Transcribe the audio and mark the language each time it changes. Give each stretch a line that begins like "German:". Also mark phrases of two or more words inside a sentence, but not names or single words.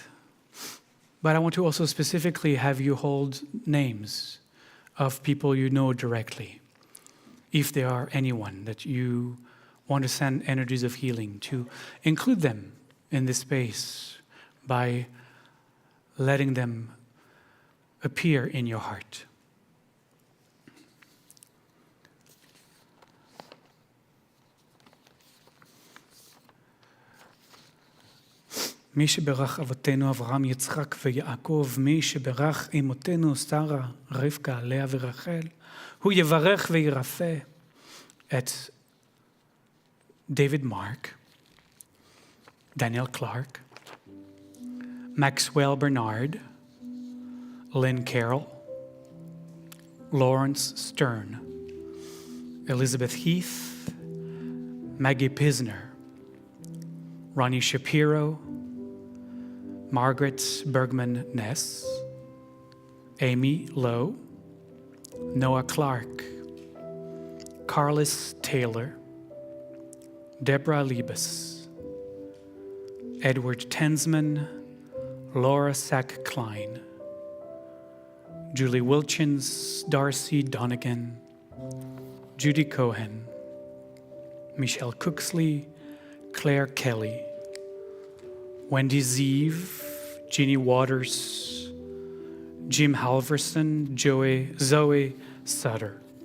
English: But I want to also specifically have you hold names of people you know directly, if there are anyone that you want to send energies of healing, to include them in this space by letting them appear in your heart.
Hebrew: מי שברך אבותינו אברהם, יצחק ויעקב, מי שברך אמותינו שרה, רבקה, לאה ורחל, הוא יברך וירפא את David Mark, Daniel Clark, Maxwell Bernard, Lynn Carroll, Lawrence Stern, Elizabeth Heath, Maggie Pisner, Ronnie Shapiro, Margaret Bergman Ness, Amy Lowe, Noah Clark, Carlos Taylor, Deborah Liebes, Edward Tensman, Laura Sack-Klein, Julie Wilchins, Darcy Donegan, Judy Cohen, Michelle Cooksley, Claire Kelly, Wendy Zeeve, Jeannie Waters, Jim Halverson, Zoe Sutter,